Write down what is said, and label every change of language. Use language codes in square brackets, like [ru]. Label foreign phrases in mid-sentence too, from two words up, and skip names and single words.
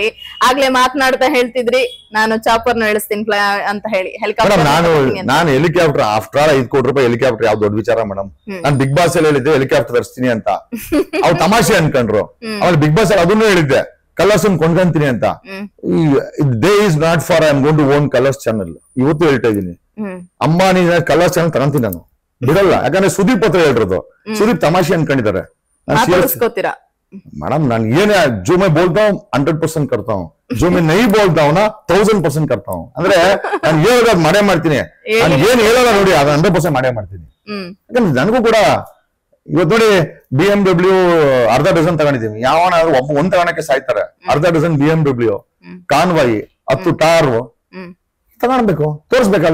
[kn] ಆಗ್ಲೇ ಮಾತನಾಡ್ತಾ ಹೇಳ್ತಿದ್ರಿ, ನಾನು ಚಾಪರ್ನ ಇಳಿಸ್ತೀನಿ ಅಂತ ಹೇಳಿ. ನಾನು ಹೆಲಿಕಾಪ್ಟರ್ [en] after all [kn] 5 ಕೋಟಿ ರೂಪಾಯಿ ಹೆಲಿಕಾಪ್ಟರ್ ಯಾವ್ದು ದೊಡ್ಡ ವಿಚಾರ ಮೇಡಮ್. ನಾನು ಬಿಗ್ ಬಾಸ್ ಅಲ್ಲಿ ಹೇಳಿದ್ದೆ ಹೆಲಿಕಾಪ್ಟರ್ ತರಿಸ್ತೀನಿ ಅಂತ. ಅವ್ರು ತಮಾಷೆ ಅನ್ಕೊಂಡ್ರು. ಆಮೇಲೆ ಬಿಗ್ ಬಾಸ್ ಅಲ್ಲಿ ಅದನ್ನು ಹೇಳಿದ್ದೆ, ಕಲರ್ಸ್ ಕೊಂಡ್ಕೊಂತೀನಿ ಅಂತ. [en] They is not for I am going to own Colors channel. [kn] ಇವತ್ತು ಹೇಳ್ತಾ ಇದೀನಿ, ಅಂಬಾನಿ ಕಲರ್ಸ್ ಚಾನಲ್ ತಗೊಂತೀನಿ ನಾನು, ಬಿಡಲ್ಲ. ಯಾಕಂದ್ರೆ ಸುದೀಪ್ ಹತ್ರ ಹೇಳಿರೋದು, ಸುದೀಪ್ ತಮಾಷೆ ಅನ್ಕೊಂಡಿದ್ದಾರೆ. [hi] मैडम [kn] ನಾನು ಏನೇ [hi] जो मैं बोलता हूँ 100% करता हूँ, जो मैं नहीं बोलता हूँ ना 1000% करता हूँ. [kn] ಅಂದ್ರೆ ನಾನು ಹೇಳೋದು ಮಾಡೇ ಮಾಡ್ತೀನಿ, ನಾನು ಏನ್ ಹೇಳೋಲ್ಲ ನೋಡಿ ಅದು 100% ಮಾಡೇ ಮಾಡ್ತೀನಿ. ಯಾಕಂದ್ರೆ ನನಗೂ ಕೂಡ ಇವತ್ತು ನೋಡಿ BMW ಅರ್ಧ ಡಜನ್ ತಗೊಂಡಿದೀವಿ. ಯಾವನಾದ್ರೂ ಒಂದ್ ತಗೊಳಕ್ಕೆ ಸಾಯ್ತಾರೆ. ಅರ್ಧ ಡಜನ್ BMW, ಕಾನ್ವಾಯಿ, 10 ಟಾರ್ ತಗೊಳ್ಬೇಕು, ತೋರಿಸ್ಬೇಕಲ್ಲ.